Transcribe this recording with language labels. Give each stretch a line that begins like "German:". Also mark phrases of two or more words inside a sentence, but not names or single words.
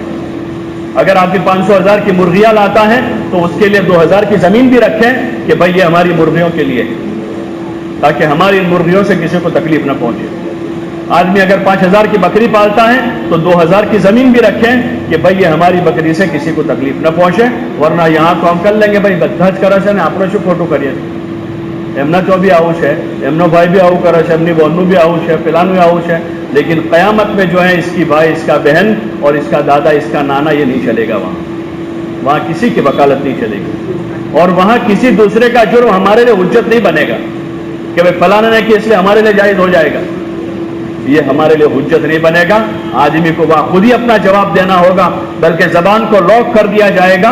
Urdu: اگر آدمی 500,000 کی مرغیاں لاتا ہے تو اس کے لیے 2,000 کی زمین بھی رکھیں کہ بھائی یہ ہماری مرغیوں کے لیے، تاکہ ہماری ان مرغیوں سے کسی کو تکلیف نہ پہنچے. آدمی اگر 5,000 کی بکری پالتا ہے تو 2,000 کی زمین بھی رکھیں کہ بھائی یہ ہماری بکری سے کسی کو تکلیف نہ پہنچے. ورنہ یہاں تو ہم کر لیں گے بھائی بدھج کرا سے آپ نے فوٹو کریے
Gujarati: એમના તો બી આવું છે, એમનો ભાઈ બી આવું કરે છે, એમની બહેનનું બી આવું છે, પેલાનું આવું છે.
Urdu: لیکن قیامت میں جو ہے اس کی بھائی، اس کا بہن اور اس کا دادا، اس کا نانا، یہ نہیں چلے گا. وہاں کسی کی وکالت نہیں چلے گی، اور وہاں کسی دوسرے کا جرم ہمارے لیے حجت نہیں بنے گا کہ بھائی فلاں نے کہ اس لیے ہمارے لیے جائز ہو جائے گا. یہ ہمارے لیے حجت نہیں بنے گا. آدمی کو وہاں خود ہی اپنا جواب دینا ہوگا، بلکہ زبان کو لاک کر دیا جائے گا.